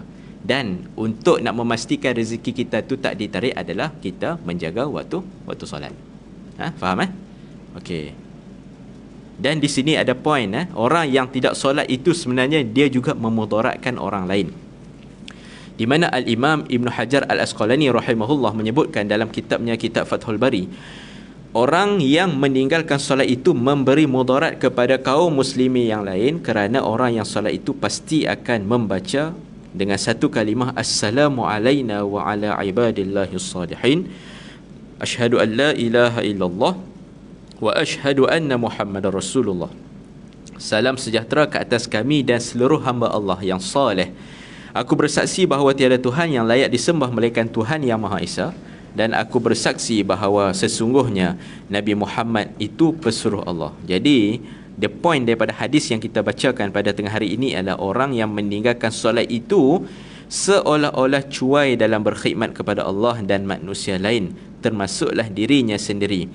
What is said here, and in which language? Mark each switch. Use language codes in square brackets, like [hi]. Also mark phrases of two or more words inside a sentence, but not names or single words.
[ms] Dan untuk nak memastikan rezeki kita tu tak ditarik adalah kita menjaga waktu solat. Faham Okey. Dan di sini ada poin, orang yang tidak solat itu sebenarnya dia juga memudaratkan orang lain. Di mana Al-Imam Ibn Hajar Al-Asqalani rahimahullah menyebutkan dalam kitabnya, kitab Fathul Bari, orang yang meninggalkan solat itu memberi mudarat kepada kaum muslimin yang lain, kerana orang yang solat itu pasti akan membaca dengan satu kalimah, [ar] السلام علينا وعلى عباد الله الصالحين أشهد أن لا إله إلا الله وأشهد أن محمداً رسول الله. [ms] Salam sejahtera ke atas kami dan seluruh hamba Allah yang saleh. Aku bersaksi bahawa tiada Tuhan yang layak disembah melainkan Tuhan yang Maha Esa, dan aku bersaksi bahawa sesungguhnya Nabi Muhammad itu pesuruh Allah. Jadi, [en] the point [ms] daripada hadis yang kita bacakan pada tengah hari ini adalah orang yang meninggalkan solat itu seolah-olah cuai dalam berkhidmat kepada Allah dan manusia lain, termasuklah dirinya sendiri.